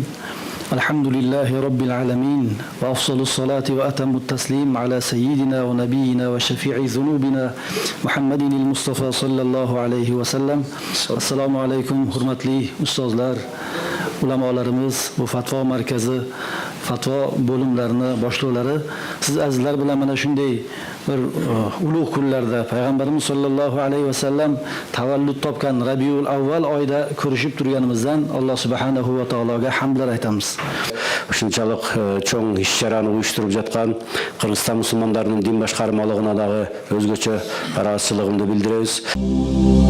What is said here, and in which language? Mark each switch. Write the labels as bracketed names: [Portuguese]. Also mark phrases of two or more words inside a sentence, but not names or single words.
[Arabic] الحمد لله رب العالمين. وأفضل الصلاة وأتم التسليم على سيدنا ونبينا وشفيع ذنوبنا محمد المصطفى صلى الله عليه وسلم. السلام عليكم [Uzbek] hürmetli ustazlar, ulamalarımız, bu fatva merkezi fatvo bo'limlarini boshliqlari, siz azizlar bilan mana shunday bir ulug' kunlarda Payg'ambarimiz [Arabic] صلى الله عليه وسلم [Uzbek] tavallud topgan Rabiul Avval oyida ko'rishib turganimizdan [Arabic] الله سبحانه وتعالى [Uzbek] hamdlar aytamiz. [Kyrgyz] Ушунчалык чоң иш-чараны уюштуруп жаткан Кыргызстан мусулмандарынын дин башкармалыгына дагы өзгөчө ыраазычылыгымды билдиребиз.